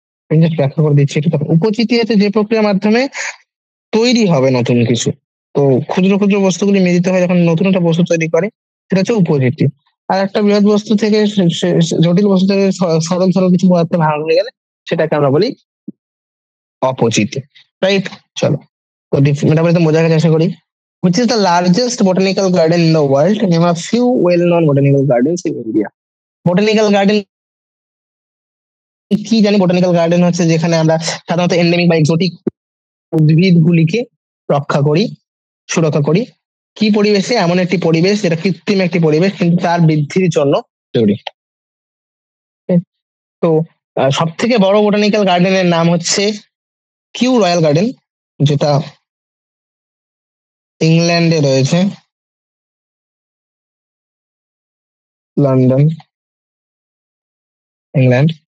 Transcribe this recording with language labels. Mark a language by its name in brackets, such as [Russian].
[Bangla] ব্যাখ্যা করে দিচ্ছি একটু। উপচিতি হচ্ছে যে প্রক্রিয়ার মাধ্যমে তৈরি হবে নতুন কিছু, তো ক্ষুদ্র ক্ষুদ্র বস্তুগুলি মিলিত হয় যখন নতুন একটা বস্তু তৈরি করে, সেটা হচ্ছে উপচিতি। আর একটা বৃহৎ বস্তু থেকে জটিল বস্তু থেকে সরল সরল কিছু পদার্থ ভাঙা হয়ে গেলে সেটাকে আমরা বলি অপচিতি, রাইট? চলো, তো মেটাবলিজম বোঝা গেছে আশা করি। [English] Which is the largest botanical garden in the world? Name a few well-known botanical gardens in India. Botanical garden [Bangla] কি জানি বোটানিক্যাল গার্ডেন হচ্ছে যেখানে আমরা সাধারণত এন্ডেমিক বা এক্সোটিক উদ্ভিদগুলিকে রক্ষা করি, সুরক্ষা করি। কি পরিবেশে? এমন একটি পরিবেশ যেটা কৃত্রিম একটি পরিবেশ কিন্তু তার বৃদ্ধির জন্য জরুরি। তো সব থেকে বড় বোটানিক্যাল গার্ডেনের নাম হচ্ছে কিউ রয়্যাল গার্ডেন, যেটা ইংল্যান্ডে রয়েছে, লন্ডন, ইংল্যান্ড।